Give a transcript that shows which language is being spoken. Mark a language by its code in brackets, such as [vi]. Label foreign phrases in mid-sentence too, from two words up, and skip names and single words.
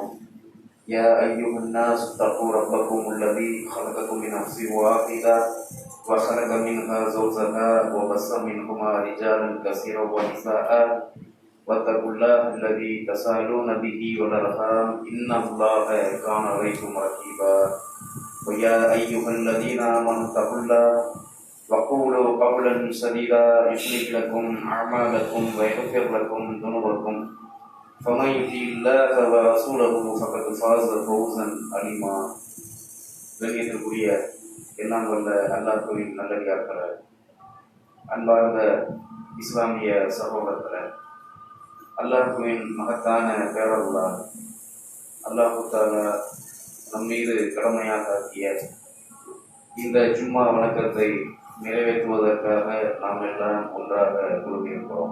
[ar] يا أيها الناس اتقوا ربكم الذي خلقكم من نفس واحدة وخلق منها زوجها وبث منهما رجالا كثيرا ونساء واتقوا الله الذي تساءلون به والأرحام إن الله كان عليكم رقيبا. ويا أيها الذين آمنوا اتقوا الله وقولوا قولا سديدا يصلح لكم أعمالكم ويغفر لكم ذنوبكم فمن يطع الله ورسوله فقد فاز فوزا عظيما. [ta] கண்ணியத்திற்குரிய எல்லாம் வல்ல அல்லாஹ்வின் நல்லடியார்களே, அன்பார்ந்த இஸ்லாமிய சகோதரர்களே, அல்லாஹ்வின் மகத்தான பேரருளால் [ar] الله تعالى [ta] நம் மீது கடமையாக ஆக்கிய இந்த ஜும்மா வணக்கத்தை நிறைவேற்றுவதற்காக நாம் எல்லாம் ஒன்றாக குழுமியிருக்கிறோம்.